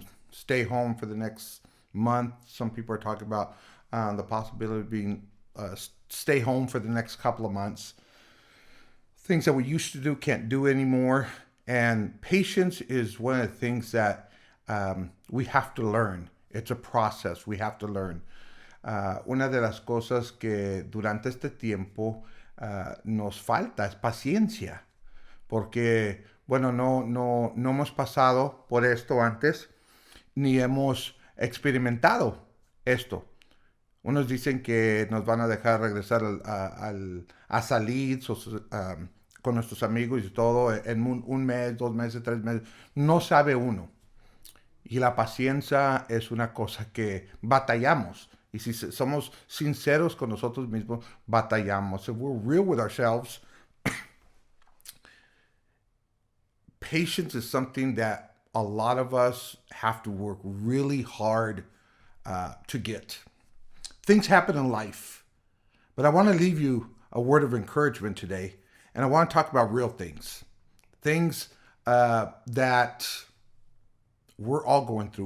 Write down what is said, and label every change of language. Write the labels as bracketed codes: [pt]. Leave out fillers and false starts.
[en] Stay home for the next month. Some people are talking about the possibility of being stay home for the next couple of months. Things that we used to do can't do anymore. And patience is one of the things that we have to learn. It's a process we have to learn. [es] Una de las cosas que durante este tiempo nos falta es paciencia. Porque, bueno, no hemos pasado por esto antes. ni hemos experimentado esto. Unos dicen que nos van a dejar regresar a salir con nuestros amigos y todo en un mes, 2 meses, 3 meses. No sabe uno. Y la paciencia es una cosa que batallamos. Y si somos sinceros con nosotros mismos, batallamos. [en] If we're real with ourselves, patience is something that a lot of us have to work really hard to get. Things happen in life, but I want to leave you a word of encouragement today, and I want to talk about real things, things that we're all going through.